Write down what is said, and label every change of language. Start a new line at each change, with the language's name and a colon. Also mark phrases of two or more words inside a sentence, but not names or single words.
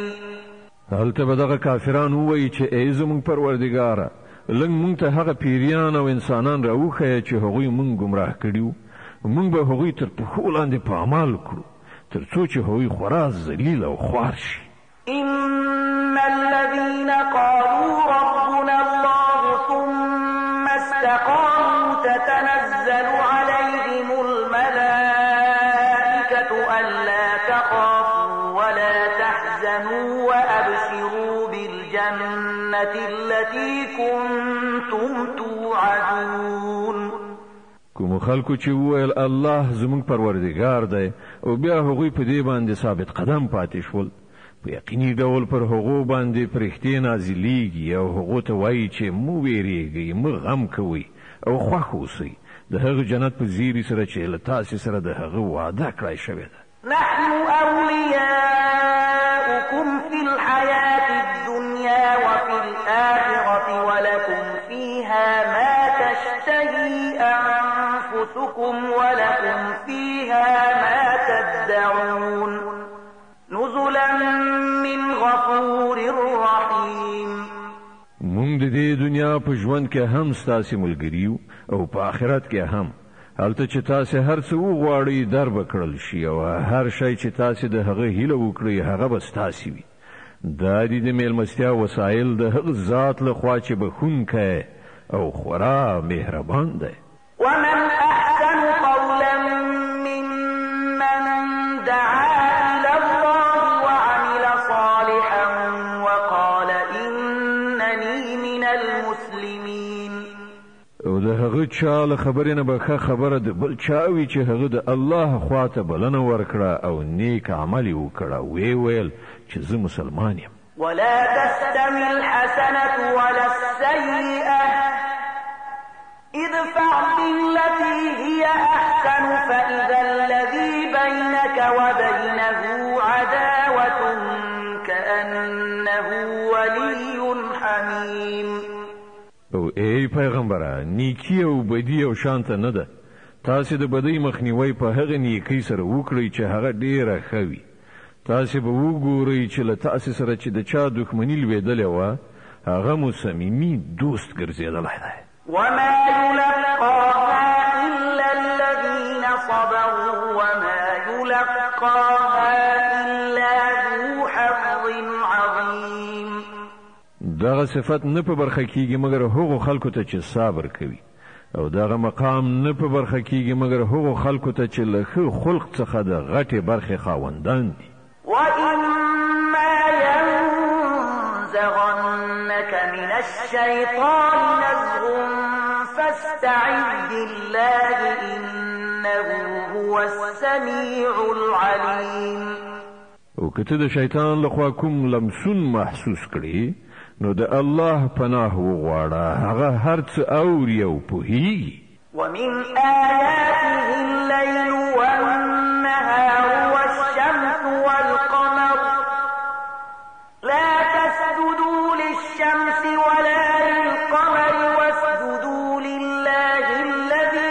Pashto: هلته به دغه کافران ووایي چې ای زموږ پروردګاره لږ مونږ ته هغه پیریان او انسانان راوښیه چې هغوی مونږ ګمراه کړي وو مونږ به هغوی تر پښو لاندې په عمل کړو تر څو چې هغوی خورا ذلیل او خوار شي.
Arabic: إن الذين قالوا ربنا الله ثم استقاموا تتنزل عليهم الملائكة ألا تخافوا ولا تحزنوا وأبشروا بالجنة التي كنتم توعدون.
Pashto: کوم خلکو چې وویل الله زموږ پروردګار دی او بیا هغوی په دې باندې ثابت قدم پاتې شول په یقیني ډول پر هغو باندې فرښتې نازلیږي او هغو ته وایي چې مو ویریږئ مه غم کوئ او خوښ اوسئ د هغه جنت په زیري سره چې له تاسې سره د هغه وعده کړی شوې ده.
Arabic: نحن أولياؤكم في الحياة الدنيا وفي الآخرة ولكم فيها ما تشتهي أنفسكم ولكم فيها ما تدعون نزلا من غفور رحيم.
Pashto: مونږ د دې دنیا په ژوند کې هم ستاسې ملګریو او په آخرت کې هم هلته چې تاسې هر څه وغواړئ در به کړل شي او هر شی چې تاسې د هغه هیله وکړئ هغه به ستاسې وي. دا دي د میلمستیا وسایل د هغه ذات لخوا چې بخښونکی او خورا مهربان دی.
Arabic: ومن أحسن قولا ممن دعا إلى الله وعمل صالحا وقال إنني من المسلمين.
Pashto: او د هغه چا له خبرې نه به ښه خبره د بل چا وي چې هغه د الله خواته بلنه ورکړه او نیک عمل یې وکړه ویې ویل چې زه مسلمان یم.
Arabic: ولا تستوي الحسنة ولا السيئة ادفع بالتي هي أحسن فإذا الذي بينك وبينه عداوة كأنه ولي حميم.
Pashto: او ای پیغمبره نیکی او بدی او شانته نه ده تاسې د بدی مخنیوي په هغه نیکی سره وکړئ چې هغه ډیره ښه وي. تاسې به وګورئ چې له تاسې سره چې د چا دښمني لوېدلې وه هغه مو صمیمي دوست ګرځېدلی دی.
Arabic: وما يلقاها إلا الذين صبروا وما يلقاها إلا ذو حظ عظيم.
Pashto: دغه صفت نه په برخه کیږي مګر هغو خلکو ته چې صبر کوي او دغه مقام نه په برخه کیږي مګر هغو خلکو ته چې له ښه خلق څخه د غټې برخې خاوندان دي.
Arabic: وإما ينزغنك من الشيطان نزغ فاستعذ بالله إنه هو السميع العليم.
Pashto: او که ته د شیطان لخوا کوم لمسون محسوس کړي نو د الله پناه وغواړه هغه هر څه اوري او پوهیږي.
Arabic: ومن آياته الليل والنهار والشمس والقمر لا تسجدوا للشمس ولا للقمر واسجدوا لله الذي